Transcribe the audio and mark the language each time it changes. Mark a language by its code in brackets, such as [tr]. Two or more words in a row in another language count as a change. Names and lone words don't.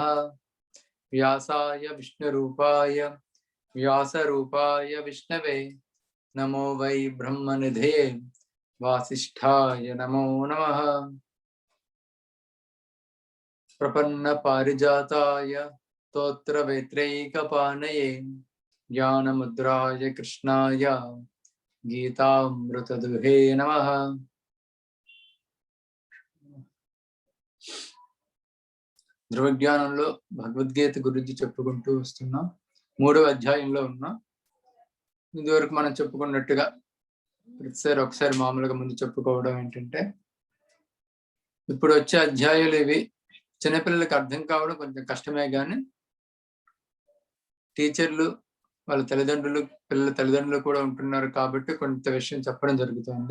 [sa] व्यासाय विष्णुरूपाय व्यासरूपाय विष्णवे नमो वै ब्रह्मनिधे वासिष्ठाय नमो नमः। प्रपन्न पारिजाताय स्तोत्र वेत्रैकपाणये ज्ञानमुद्राय कृष्णाय गीतामृतदुहे नमः। [te] ధ్రువజ్ఞానంలో భగవద్గీత గురించి చెప్పుకుంటూ వస్తున్నాం. 3వ అధ్యాయంలో ఉన్నాం. ఇదివరకు మనం చెప్పుకున్నట్టుగా ప్రతిసారి ఒకసారి మామూలుగా ముందు చెప్పుకోవడం ఏంటంటే, ఇప్పుడు వచ్చే అధ్యాయాలు ఇవి చిన్నపిల్లలకి అర్థం కావడం కొంచెం కష్టమే, కానీ టీచర్లు వాళ్ళ తల్లిదండ్రులు పిల్లల తల్లిదండ్రులు కూడా ఉంటున్నారు కాబట్టి కొంత విషయం చెప్పడం జరుగుతుంది.